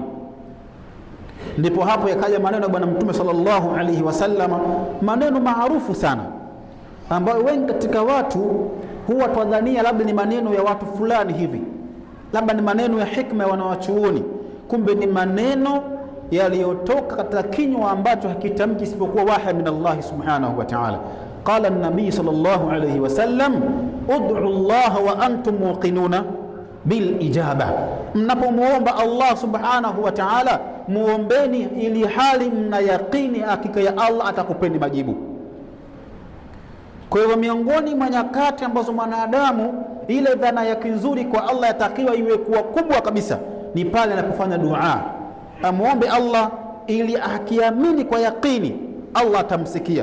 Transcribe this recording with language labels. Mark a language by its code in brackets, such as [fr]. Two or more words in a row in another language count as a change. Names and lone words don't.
[sw] Ndipo hapo yakaja maneno ya Bwana Mtume [ar] صلى الله عليه وسلم, [sw] maneno maarufu sana, ambayo wengi katika watu huwa twadhania labda ni maneno ya watu fulani hivi, labda ni maneno ya hikma ya wanawachuoni, kumbe ni maneno yaliyotoka katika kinywa ambacho hakitamki isipokuwa wahi [ar] من الله سبحانه وتعالى. قال النبي صلى الله عليه وسلم ادعوا الله وأنتم موقنون بالإجابة, [sw] mnapomuomba Allah [ar] سبحانه وتعالى [sw] muombeni ili hali mna yaqini hakika ya Allah atakupeni majibu. Kwa hivyo miongoni mwa nyakati ambazo mwanadamu ile dhana yake nzuri kwa Allah yatakiwa iwe kuwa kubwa kabisa ni pale anapofanya dua, amuombe Allah ili akiamini kwa yaqini Allah atamsikia.